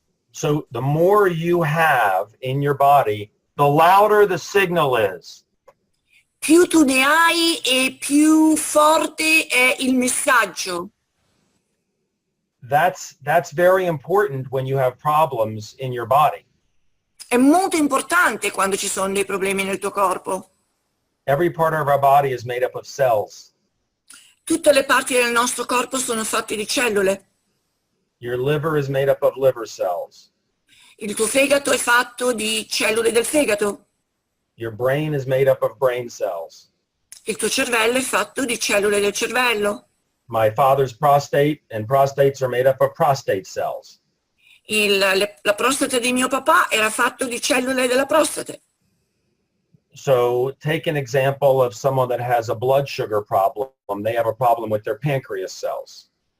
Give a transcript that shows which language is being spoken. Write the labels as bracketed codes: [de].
[en] So the more you have in your body, the louder the signal is. [it] Più tu ne hai e più forte è il messaggio. [en] That's very important when you have problems in your body. [it] È molto importante quando ci sono dei problemi nel tuo corpo. [en] Every part of our body is made up of cells. [it] Tutte le parti del nostro corpo sono fatte di cellule. [en] Your liver is made up of liver cells. [it] Il tuo fegato è fatto di cellule del fegato. [en] Your brain is made up of brain cells. [it] Il tuo cervello è fatto di cellule del cervello. [en] My father's prostate and prostates are made up of prostate cells. [it] La prostata di mio papà era fatto di cellule della prostate. [en] So take an example of someone that has a blood sugar problem. They have a problem with their pancreas cells.